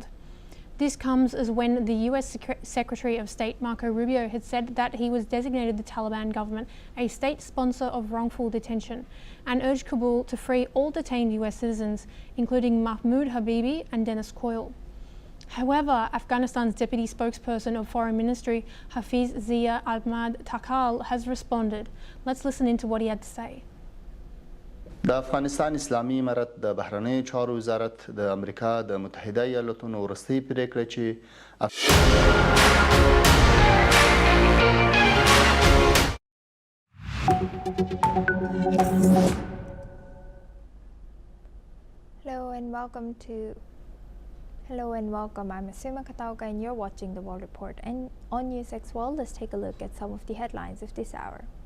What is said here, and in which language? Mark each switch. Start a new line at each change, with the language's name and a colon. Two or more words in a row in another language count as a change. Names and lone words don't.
English: This comes as when the US Secretary of State Marco Rubio had said that he was designated the Taliban government a state sponsor of wrongful detention and urged Kabul to free all detained US citizens, including Mahmoud Habibi and Dennis Coyle. However, Afghanistan's deputy spokesperson of Foreign Ministry, Hafiz Zia Ahmad Takal, has responded. Let's listen into what he had to say.
Pashto: د افغانستان اسلامي امارت د بهرنیو چارو وزارت د امریکا د متحده ایالاتونو وروستۍ پریکړه چې
English: Hello and welcome. I'm Asuma Katauka and you're watching the World Report. And on NewsX World, let's take a look at some of the headlines of this hour.